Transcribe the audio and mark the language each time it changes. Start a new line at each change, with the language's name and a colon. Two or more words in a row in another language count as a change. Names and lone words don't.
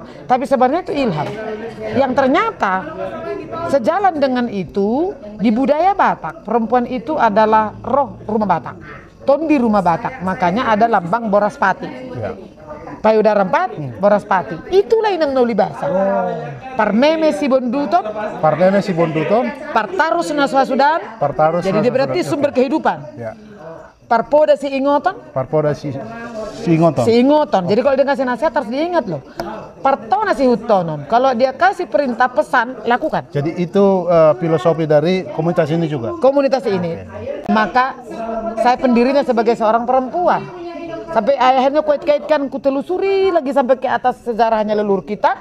Indonesian: Tapi sebenarnya itu ilham. Yang ternyata sejalan dengan itu, di budaya Batak, perempuan itu adalah roh rumah Batak. Tondi rumah Batak, makanya ada lambang Boraspati. Payudara 4, Boraspati. Itulah Inang Naulibasa.
Batak Toba: Parmeme si bonduton, Partarus naswasudan.
Indonesian: Jadi dia berarti sumber kehidupan.
Batak Toba: Parpoda si ingoton. Si ingoton.
Indonesian: Jadi kalau dia kasih nasihat harus diingat loh.
Batak Toba: Partona si hutonon.
Indonesian: Kalau dia kasih perintah pesan, lakukan. Jadi itu filosofi dari komunitas ini juga. Komunitas ini. Maka saya pendirinya sebagai seorang perempuan. Sampai akhirnya kuit-kaitkan, kutelusuri lagi sampai ke atas sejarahnya leluhur kita.